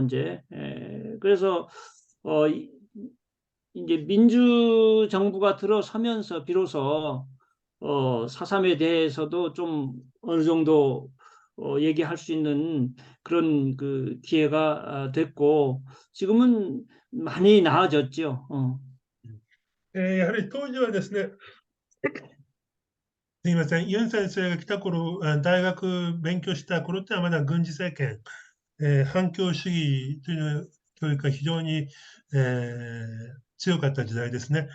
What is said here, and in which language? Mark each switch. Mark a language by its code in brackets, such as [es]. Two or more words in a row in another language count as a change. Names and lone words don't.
[ko] 이제 그래서 이제 민주정부가 들어서면서 비로소 4.3에 대해서도 좀 어느 정도 얘기할 수 있는 그런 그 기회가 됐고 지금은 많이 나아졌죠. [ja] やはり当時はですね、すみません、ユン先生が来た頃、大学勉強した頃ってのはまだ軍事政権、反共主義という教育が非常に、強かった時代ですね。